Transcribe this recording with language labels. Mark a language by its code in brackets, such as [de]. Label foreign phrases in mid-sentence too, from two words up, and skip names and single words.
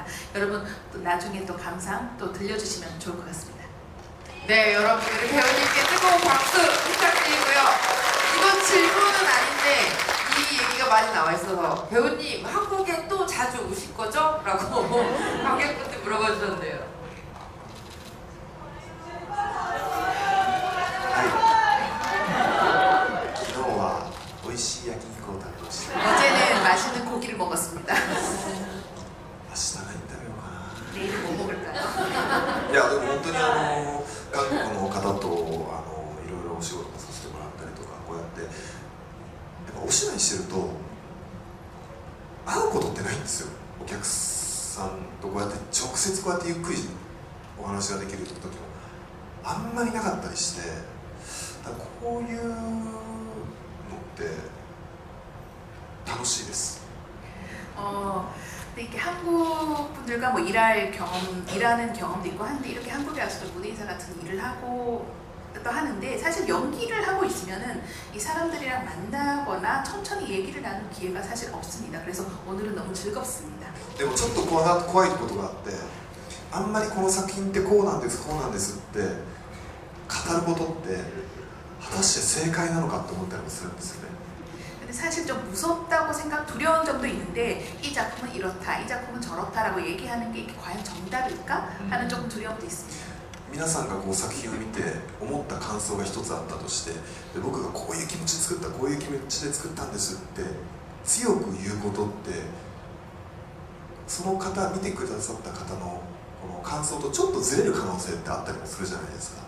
[ko] 여러분 또 나중에 또 감상 또 들려주시면 좋을 것 같습니다. 네, 여러분 우리 배우님께 뜨거운 박수 부탁드리고요. 이건 질문은 아닌데 이 얘기가 많이 나와 있어서 배우님 한국에 또 자주 오실 거죠? 라고 관객분들 물어봐 주셨는데요. [ja] はい昨日は美味しい焼肉を食べました [ko] 어제는 맛있는 고기를 먹었습니다. [ja] 明日何食べようかな [ko] 내일은 뭐 먹을까요? [ja] いやでも本当に韓国の方といろいろお仕事もさせてもらったりとかこうやってやっぱお芝居してると会うことってないんですよ。お客さんとこうやって直接こうやってゆっくりお話ができる時もあんまりなかったりして、だからこういうのって楽しいです。 [ko] 근데 이렇게 한국 분들과 뭐 일하는 경험도 있고 한데 이렇게 한국에 와서도 무대 인사 같은 일을 하고 또 하는데 사실 연기를 하고 있으면은 이 사람들이랑 만나거나 천천히 얘기를 나눌 기회가 사실 없습니다. 그래서 오늘은 너무 즐겁습니다. [ja] でもちょっと怖いことがあって、あんまりこの作品ってこうなんですこうなんですって語ることって果たして正解なのかって思ったりもするんですよね。 [ko] 근데 사실 좀 무섭다고 두려운 점도 있는데 이 작품은 이렇다, 이 작품은 저렇다라고 얘기하는 게 이게 과연 정답일까 하는 조금 두려움도 있습니다. [ja] 皆さんがこう作品を見て思った感想が一つあったとして、で僕がこういう気持ちで作ったこういう気持ちで作ったんですって強く言うことってその方見てくださった方のこの感想とちょっとずれる可能性ってあったりもするじゃないですか。